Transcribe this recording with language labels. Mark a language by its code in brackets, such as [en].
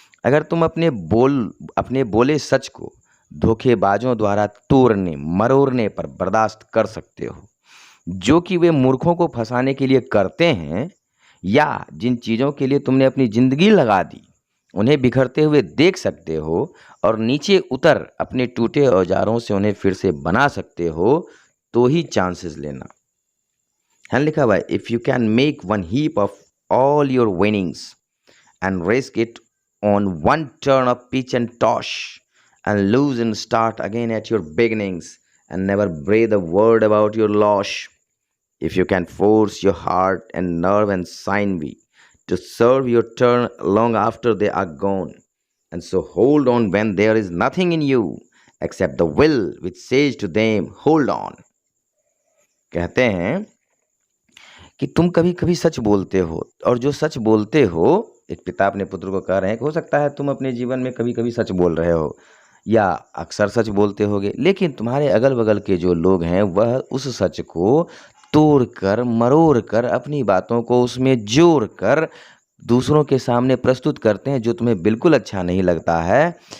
[hi] अगर तुम अपने बोले सच को धोखेबाजों द्वारा तोड़ने मरोड़ने पर बर्दाश्त कर सकते हो, जो कि वे मूर्खों को फंसाने के लिए करते हैं, या जिन चीज़ों के लिए तुमने अपनी ज़िंदगी लगा दी उन्हें बिखरते हुए देख सकते हो, और नीचे उतर अपने टूटे औजारों से उन्हें फिर से बना सकते हो, तो ही चांसेस लेना। है लिखा हुआ है, [en] If you can make one heap of all your winnings and risk it on one turn of pitch and toss, and lose and start again at your beginnings, and never breathe a word about your loss. If you can force your heart and nerve and sinew to serve your turn long after they are gone, and so hold on when there is nothing in you except the will which says to them, hold on. [hi] कहते हैं कि तुम कभी कभी सच बोलते हो, और जो सच बोलते हो, एक पिता अपने पुत्र को कह रहे हैं कि हो सकता है तुम अपने जीवन में कभी कभी सच बोल रहे हो या अक्सर सच बोलते होगे, लेकिन तुम्हारे अगल बगल के जो लोग हैं वह उस सच को तोड़ कर मरोड़ कर अपनी बातों को उसमें जोड़ कर दूसरों के सामने प्रस्तुत करते हैं, जो तुम्हें बिल्कुल अच्छा नहीं लगता है।